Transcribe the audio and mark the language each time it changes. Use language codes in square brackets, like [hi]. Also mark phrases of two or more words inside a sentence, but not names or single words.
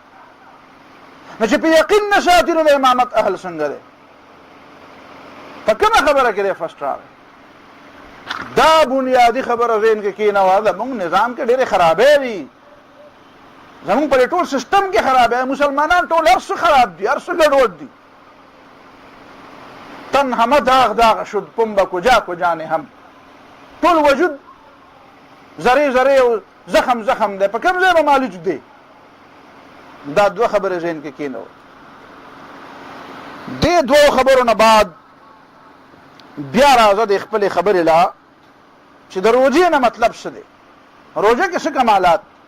[ps] نو چې په یقین نه ساتي نو د امامت اهل څنګه دی؟ په کومه خبره کې دی فسټ راغی؟ دا بنیادي خبره ذهن کې کېنوه. زمونږ نظام کې ډېرې خرابې دي، زمونږ په ټول سیسټم کې خرابې، مسلمانان ټول هر څه خراب دي، هر څه ګډوډ دي. [fa] تن همه داغ داغ شد پنبه کجا کجا نه [ps] هم، ټول وجود ذرې ذرې او زخم زخم دی، په کوم ځای به معالج دی؟ دا دوه خبرې ذهن کې کېنوه. دې دوو خبرو نه بعد بیا راځه د خپلې خبرې لا چې د روژې نه مطلب څه دی، روژه کې څه کمالات.